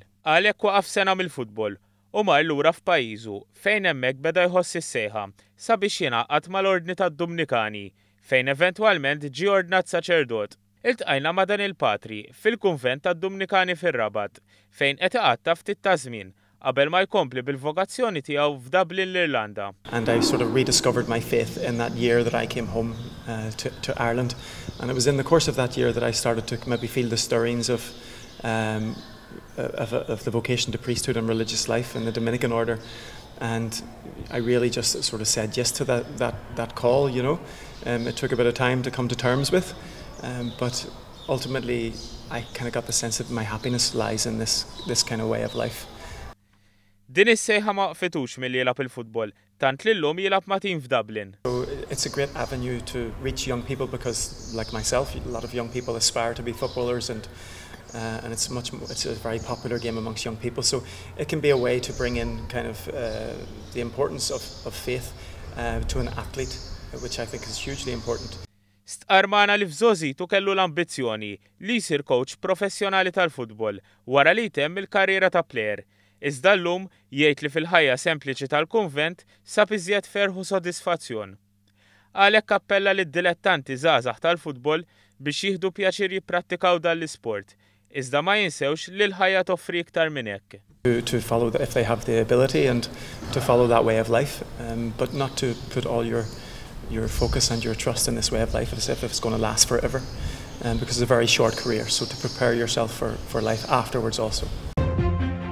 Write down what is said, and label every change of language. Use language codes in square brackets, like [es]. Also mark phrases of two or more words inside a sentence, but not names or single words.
[mt] Għalhekk waqaf sena mill-futbol u mar lura f'pajjiżu fejn hemmhekk beda jħoss is-sejħa sabiex jingħaqad mal-Ordni tad-Dominikani fejn eventwalment ġie ordnat saċerdot. Iltqajna ma' dan il-Patri fil-kunvent tad-Dominikani fir-Rabat fejn qed iqatta ftit ta' żmien qabel ma jkompli bil-vokazzjoni tiegħu f'Dublin l-Irlanda. [en] And I sort of rediscovered my faith in that year that I came home to Ireland, and it was in the course of that year that I started to maybe feel the stirrings of the vocation to priesthood and religious life in the Dominican order, and I really just sort of said yes to that call. You know, it took a bit of time to come to terms with, but ultimately I kind of got the sense that my happiness lies in this kind of way of life. [mt] Din is-sejħa ma qfitux milli jilgħab il-futbol, tant li llum jilgħab ma' tim f'Dublin. [en] So it's a great avenue to reach young people because, like myself, a lot of young people aspire to be footballers, and it's a very popular game amongst young people. So it can be a way to bring in kind of the importance of faith to an athlete, which I think is hugely important. [mt] Stqarmana li f'żożitu kellu l-ambizzjoni li jsir coach professjonali tal-futbol wara li jtemm il-karriera ta' plejer. Iżda llum jgħid li fil-ħajja sempliċi tal-kunvent sab iżjed ferħ u sodisfazzjon. Għalhekk appella lid-dilettanti żgħażagħ tal-futbol biex jieħdu pjaċir jipprattikaw dan l-isport, iżda ma jinsewx li l-ħajja toffri iktar minn hekk. [en] To follow if they have the ability and to follow that way of life, but not to put all your focus and your trust in this way of life as if it's going to last forever, because it's a very short career. So to prepare yourself for life afterwards also.